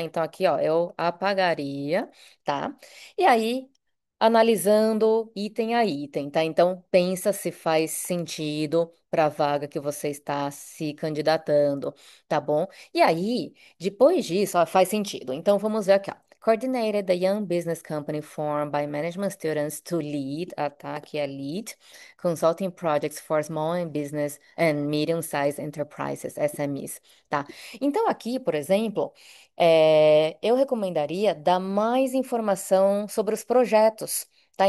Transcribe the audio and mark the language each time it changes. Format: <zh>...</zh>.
<pt>Então aqui, ó, eu apagaria, tá? E aí, analisando item a item, tá? Então pensa se faz sentido para a vaga que você está se candidatando, tá bom? E aí, depois disso, ó, faz sentido. Então vamos ver aqui, ó.</pt> <en>Coordinated the Young Business Company formed by management students to lead, tá?</en> <pt>Aqui é</pt> <en>lead, consulting projects for small and business and medium-sized enterprises, SMEs, tá?</en> <pt>Então aqui, por exemplo, eu recomendaria dar mais informação sobre os projetos, tá?</pt>